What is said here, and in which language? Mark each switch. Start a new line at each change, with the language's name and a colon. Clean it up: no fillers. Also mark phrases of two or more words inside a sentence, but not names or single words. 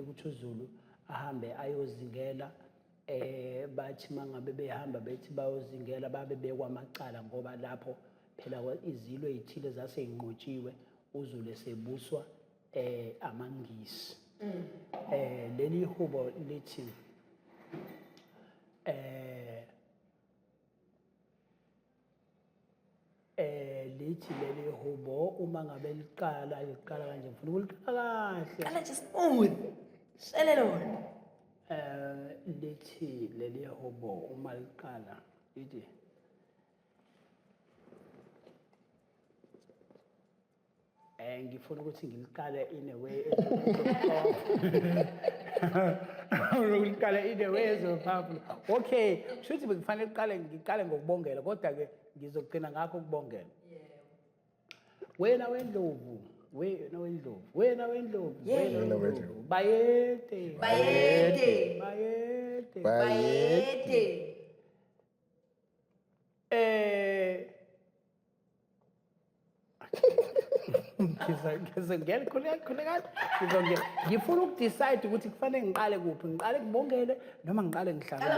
Zulu: ukuthi uZulu ahambe ayozingela bathi mangabe behamba bethi bayozingela babe bekwamacala ngoba lapho phela izilo ezithile zaseyinqotshiwe uZulu sebuswa amangisi leli hubo lithi lithi leli hubo uma ngabe liqala kanje ngifuna ukuliqala kahle Qala nje smooth. Shele lona. Lithi leli hubo uma liqala lithi ngifuna ukuthi ngiliqale
English: in a way
Zulu: ngiliqale
English: in a way
Zulu: ezophapula. Okay, shuthi bekufanele ngiqale ngokubongela kodwa ke ngizogcina ngakho ukubongela. Wena wendlovu bayete ngifuna ukudecide ukuthi kufanele ngiqale kuphi ngiqale ngibongele noma ngiqale ngihlangane